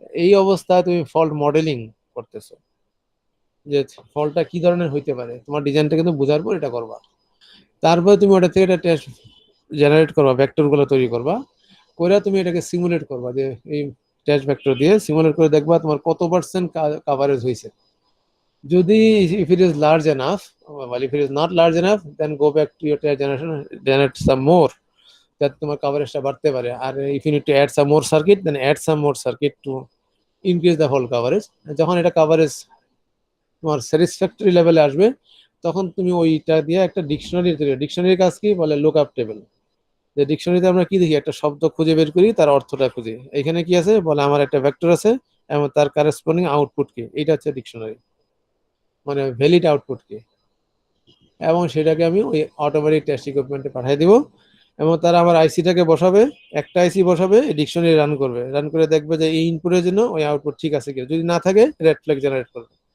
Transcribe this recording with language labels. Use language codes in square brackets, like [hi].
[bn] এই অবস্থায় তুমি ফল্ট মডেলিং করতেছো, যে ফলটা কি ধরনের হইতে পারে, তোমার ডিজাইনটা কিন্তু বোঝার পর এটা করবা। তারপরে তুমি ওটা থেকে একটা টেস্ট জেনারেট করবা, ভেক্টর গুলো তৈরি করবা, করে তুমি এটাকে সিমুলেট করবা, যে এই টেস্ট ভেক্টর দিয়ে সিমুলেট করে দেখবা তোমার কত পার্সেন্ট কাভারেজ হয়েছে। [en] যদি if it is large enough, well if it is not large enough, then go back to your test generation, generate some more, [bn] যাতে তোমার কাভারেজটা বাড়তে পারে। [en] আর if you need to add some more circuit, then add some more circuit to increase the whole coverage. [bn] যখন এটা coverage তোমার satisfactory লেভেলে আসবে, তখন তুমি ওইটা দিয়ে একটা ডিকশনারি তৈরি। ডিকশনারির কাজ কি বলে? Look up table. যে ডিকশনারিতে আমরা কি দেখি, একটা শব্দ খুঁজে বের করি, তার অর্থটা খুঁজি। এখানে কি আছে বলে, আমার একটা ভেক্টর আছে এবং তার কারেসপন্ডিং আউটপুট কি, এইটা হচ্ছে ডিকশনারি, মানে ভ্যালিড আউটপুট কি, এবং সেটাকে আমি ওই অটোমেটিক টেস্ট ইকুইপমেন্টে পাঠিয়ে দিব, এবং তারা আমার আইসিটাকে বসাবে, একটা আইসি বসাবে, ডিকশনারি রান করবে, রান করে দেখবে যে এই ইনপুটের জন্য ওই আউটপুট ঠিক আছে কি, যদি না থাকে রেড ফ্ল্যাগ জেনারেট করবে।